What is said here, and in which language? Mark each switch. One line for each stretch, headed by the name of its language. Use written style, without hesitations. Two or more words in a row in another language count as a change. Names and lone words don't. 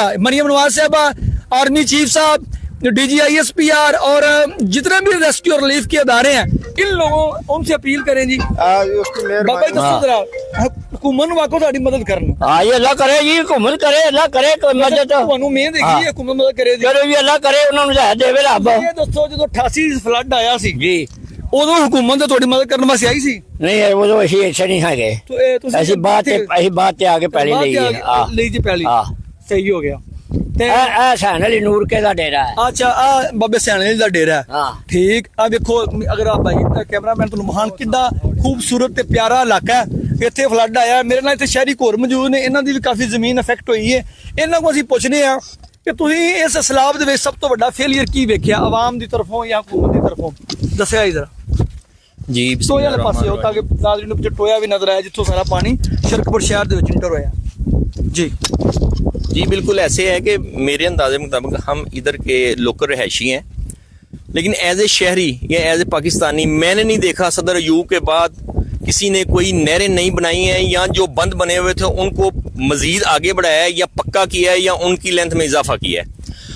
Urdu: مریم نواز صاحبہ، آرمی چیف صاحب، DGISPR اور جتنے بھی ریسکیو اور ریلیف کے ادارے ہیں ان لوگوں ان سے اپیل کریں
Punjabi: ਜੀ ਬਾਬਾ ਜੀ ਦੱਸੋ ਜ਼ਰਾ ਹਕੂਮਤ ਵਾਕੋ ਸਾਡੀ ਮਦਦ ਕਰਨ।
Urdu: ہاں یہ اللہ کرے جی، حکومت کرے، اللہ کرے کوئی مدد
Punjabi: ਤੁਹਾਨੂੰ ਉਮੀਦ ਹੈਗੀ ਹੈ ਹਕੂਮਤ ਮਦਦ ਕਰੇ ਜੀ?
Urdu: کرے بھی اللہ کرے,
Punjabi: ਉਹਨਾਂ ਨੂੰ ਰਹਿ ਦੇਵੇ ਰੱਬ। ਇਹ ਦੱਸੋ ਜਦੋਂ 88 ਫਲੱਡ ਆਇਆ ਸੀ ਜੀ ਉਦੋਂ ਹੁਕੂਮਤ ਤੁਹਾਡੀ ਮਦਦ ਕਰਨ ਵਾਸਤੇ ਆਈ ਸੀ? ਨਹੀਂ ਉਦੋਂ ਅਸੀਂ ਇੱਥੇ ਨਹੀਂ ਹੈਗੇ, ਅਸੀਂ ਬਾਤ ਤੇ ਆ ਕੇ ਪਹਿਲੇ ਲਈ ਜੀ ਪਹਿਲੀ। ਹਾਂ ਸਹੀ ਹੋ ਗਿਆ। ਇਹ ਸੈਨ ਅਲੀ ਨੂਰ ਕੇ ਦਾ ਡੇਰਾ ਹੈ। ਅੱਛਾ ਆ ਬਾਬੇ ਸੈਨ ਅਲੀ ਦਾ ਡੇਰਾ ਹੈ। हाँ ਠੀਕ ਆ ਦੇਖੋ ਅਗਰ ਆਪ ਭਾਈ ਕੈਮਰਾਮੈਨ ਤੁਹਾਨੂੰ ਮਹਾਨ ਕਿੰਨਾ ਖ਼ੂਬਸੂਰਤ ਤੇ ਪਿਆਰਾ ਇਲਾਕਾ ਹੈ। ਇੱਥੇ ਫ਼ਲੱਡ ਆਇਆ, ਮੇਰੇ ਨਾਲ ਇੱਥੇ ਸ਼ਹਿਰੀ ਹੋਰ ਮੌਜੂਦ ਨੇ, ਇਨ੍ਹਾਂ ਦੀ ਵੀ ਕਾਫ਼ੀ ਜ਼ਮੀਨ ਅਫ਼ੈਕਟ ਹੋਈ ਹੈ। ਇਨ੍ਹਾਂ ਕੋ ਅਸੀਂ ਪੁੱਛਣੇ ਆ ਕਿ ਤੁਸੀਂ ਇਸ ਸੈਲਾਬ ਦੇ ਵਿੱਚ ਸਭ ਤੋਂ ਵੱਡਾ ਫ਼ੇਲੀਅਰ ਕੀ ਵੇਖਿਆ ਅਵਾਮ ਦੀ ਤਰਫ਼ੋਂ ਜਾਂ ਹਕੂਮਤ ਦੀ ਤਰਫ਼ੋਂ? ਦੱਸਿਆ ਜ਼ਰਾ जी। ਟੋਏ ਵਾਲੇ ਪਾਸੇ ਹੋ ਤਾਕਿ ਨਾਜ਼ਰੀਨ ਨੂੰ ਟੋਇਆ ਵੀ ਨਜ਼ਰ ਆਇਆ ਜਿੱਥੋਂ ਸਾਰਾ ਪਾਣੀ ਸ਼ਰਕਪੁਰ ਸ਼ਹਿਰ ਦੇ ਵਿੱਚ ਇੰਟਰ ਹੋਇਆ ਜੀ।
Urdu: جی بالکل ایسے ہے کہ میرے اندازے مطابق ہم ادھر کے لوکل رہائشی ہیں، لیکن
English: as a
Urdu: شہری یا
English: as a
Urdu: پاکستانی میں نے نہیں دیکھا صدر ایوب کے بعد کسی نے کوئی نہریں نہیں بنائی ہیں یا جو بند بنے ہوئے تھے ان کو مزید آگے بڑھایا ہے یا پکا کیا ہے یا ان کی لینتھ میں اضافہ کیا ہے.